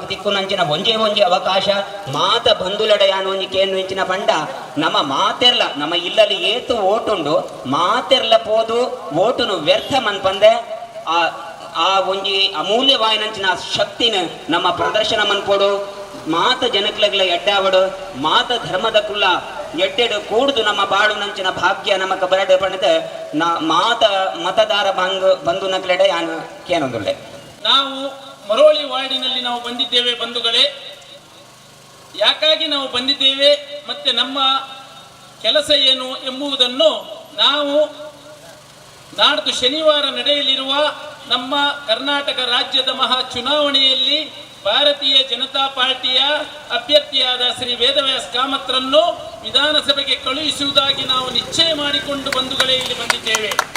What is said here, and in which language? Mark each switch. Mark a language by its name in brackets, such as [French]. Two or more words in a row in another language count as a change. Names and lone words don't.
[Tulu] ತಿಕ್ಕುನಂಚಿನ ಒಂಜೇ ಅವಕಾಶ ಮಾತ ಬಂಧುಲಡೆಯಾನು ಒಂಜಿ ಕೇನು ಇಂಚಿನ ಪಂಡ ನಮ್ಮ ಮಾತೆರ್ಲ ನಮ್ಮ ಇಲ್ಲಲ್ಲಿ ಏತು ಓಟುಂಡು ಮಾತೆರ್ಲ ಪೋದು ಓಟುನು ವ್ಯರ್ಥ ಮನ್ಪಂದೆ ಆ ಒಂಜಿ ಅಮೂಲ್ಯವಾಯಿನಂಚಿನ ಶಕ್ತಿನ ನಮ್ಮ ಪ್ರದರ್ಶನ ಮನ್ಪೋಡು ಮಾತ ಜನಕ್ಲೆಗ್ಲ ಎಡ್ಡಾವಡು ಮಾತ ಧರ್ಮದ ಕುಲ್ಲ ಎಡ್ಡೆಡು ಕೂಡುದು ನಮ್ಮ ಬಾಳು ನಂಚಿನ ಭಾಗ್ಯ ನಮಕ ಬರಡು ಪಣದ ಮಾತ ಮತದಾರ ಬಂಧು ನಕ್ಲೆಡೆ ಯಾನು ಕೇನೊಂದುಳ್ಳೆ. [Kannada] ನಾವು ಮರೋಳಿ ವಾರ್ಡಿನಲ್ಲಿ ನಾವು ಬಂದಿದ್ದೇವೆ ಬಂಧುಗಳೇ. ಯಾಕಾಗಿ ನಾವು ಬಂದಿದ್ದೇವೆ ಮತ್ತೆ ನಮ್ಮ ಕೆಲಸ ಏನು ಎಂಬುದನ್ನು ನಾವು ನಾಡ್ದು ಶನಿವಾರ ನಡೆಯಲಿರುವ ನಮ್ಮ ಕರ್ನಾಟಕ ರಾಜ್ಯದ ಮಹಾ ಚುನಾವಣೆಯಲ್ಲಿ ಭಾರತೀಯ ಜನತಾ ಪಾರ್ಟಿಯ ಅಭ್ಯರ್ಥಿಯಾದ ಶ್ರೀ ವೇದವ್ಯಾಸ್ ಕಾಮತ್ರನ್ನು ವಿಧಾನಸಭೆಗೆ ಕಳುಹಿಸುವುದಾಗಿ ನಾವು ನಿಶ್ಚಯ ಮಾಡಿಕೊಂಡು ಬಂಧುಗಳೇ ಇಲ್ಲಿ ಬಂದಿದ್ದೇವೆ.